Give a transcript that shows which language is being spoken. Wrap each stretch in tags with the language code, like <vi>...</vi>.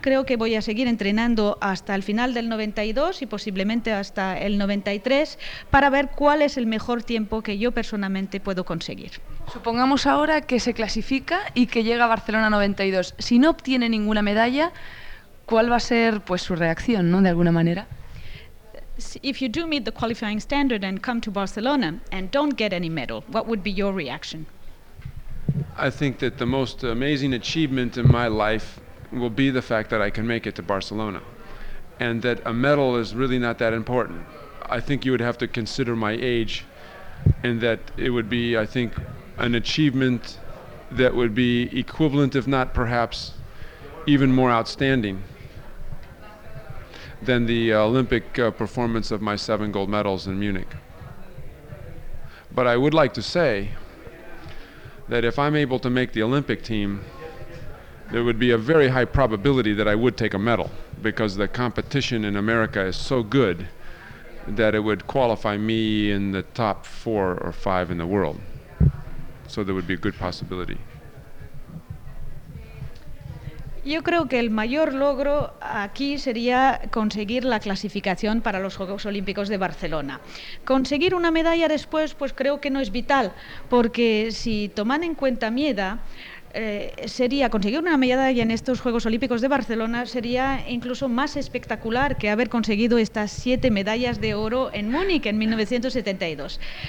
<es>Creo que voy a seguir entrenando hasta el final del 92 y posiblemente hasta el 93 para ver cuál es el mejor tiempo que yo personalmente puedo conseguir. Supongamos ahora que se clasifica y que llega a Barcelona 92. Si no obtiene ninguna medalla, ¿cuál va a ser pues su reacción, ¿no? De alguna manera.</es> <en>If you do meet the qualifying standard and come to Barcelona and don't get any medal, what would be your reaction? I think that the most amazing achievement in my life will be the fact that I can make it to Barcelona, and that a medal is really not that important. I think you would have to consider my age, and that it would be, I think, an achievement that would be equivalent, if not perhaps even more outstanding, than the Olympic performance of my 7 gold medals in Munich. But I would like to say that if I'm able to make the Olympic team, there would be a very high probability that I would take a medal, because the competition in America is so good that it would qualify me in the top 4 or 5 in the world. So there would be a good possibility.</en> <es>Yo creo que el mayor logro aquí sería conseguir la clasificación para los Juegos Olímpicos de Barcelona. Conseguir una medalla después, pues creo que no es vital, porque si toman en cuenta mi edad, sería conseguir una medalla en estos Juegos Olímpicos de Barcelona sería incluso más espectacular que haber conseguido estas 7 medallas de oro en Múnich en 1972.</es>